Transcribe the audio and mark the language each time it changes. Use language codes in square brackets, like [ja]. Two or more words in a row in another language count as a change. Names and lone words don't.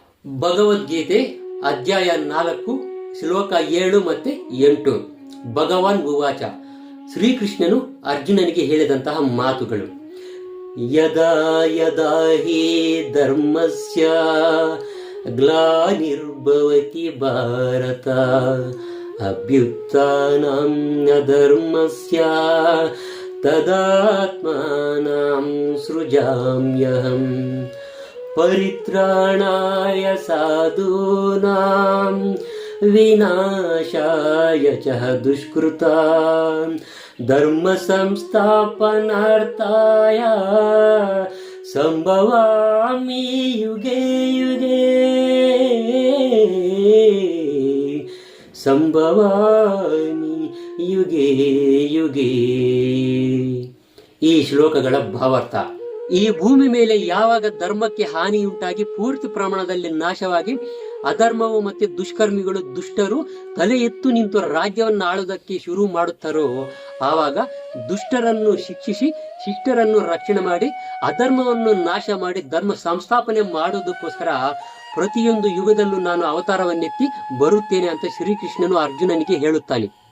[kn] ಭಗವದ್ಗೀತೆ ಅಧ್ಯಾಯ 4 ಶ್ಲೋಕ 7 ಮತ್ತೆ 8. ಭಗವಾನ್ ಉವಾಚ. ಶ್ರೀಕೃಷ್ಣನು ಅರ್ಜುನನಿಗೆ ಹೇಳಿದಂತಹ ಮಾತುಗಳು. [sa] ಯದಾ ಯದಾ ಹಿ ಧರ್ಮಸ್ಯ ಗ್ಲಾನಿರ್ಭವತಿ ಭಾರತ ಅಭ್ಯುತ್ಥಾನಂ ಅಧರ್ಮಸ್ಯ ತದಾತ್ಮಾನಂ ಸೃಜಾಮ್ಯಹಂ ಪರಿತ್ರಾಣಾಯ ಸಾಧೂನಾಂ ವಿನಾಶಾಯ ಚ ದುಷ್ಕೃತಾಂ ಧರ್ಮ ಸಂಸ್ಥಾಪನಾರ್ಥಾಯ ಸಂಭವಾಮಿ ಯುಗೆ ಯುಗೆ ಸಂಭವಾಮಿ ಯುಗೆ ಯುಗೆ. [kn] ಈ ಶ್ಲೋಕಗಳ ಭಾವಾರ್ಥ: ಈ ಭೂಮಿ ಮೇಲೆ ಯಾವಾಗ ಧರ್ಮಕ್ಕೆ ಹಾನಿಯುಂಟಾಗಿ ಪೂರ್ತಿ ಪ್ರಮಾಣದಲ್ಲಿ ನಾಶವಾಗಿ ಅಧರ್ಮವು ಮತ್ತೆ ದುಷ್ಕರ್ಮಿಗಳು ದುಷ್ಟರು ತಲೆ ಎತ್ತು ನಿಂತು ರಾಜ್ಯವನ್ನು ಆಳುವುದಕ್ಕೆ ಶುರು ಮಾಡುತ್ತಾರೋ ಆವಾಗ ದುಷ್ಟರನ್ನು ಶಿಕ್ಷಿಸಿ ಶಿಷ್ಟರನ್ನು ರಕ್ಷಣೆ ಮಾಡಿ ಅಧರ್ಮವನ್ನು ನಾಶ ಮಾಡಿ ಧರ್ಮ ಸಂಸ್ಥಾಪನೆ ಮಾಡುವುದಕ್ಕೋಸ್ಕರ ಪ್ರತಿಯೊಂದು ಯುಗದಲ್ಲೂ ನಾನು ಅವತಾರವನ್ನೆತ್ತಿ ಬರುತ್ತೇನೆ ಅಂತ ಶ್ರೀಕೃಷ್ಣನು ಅರ್ಜುನನಿಗೆ ಹೇಳುತ್ತಾನೆ.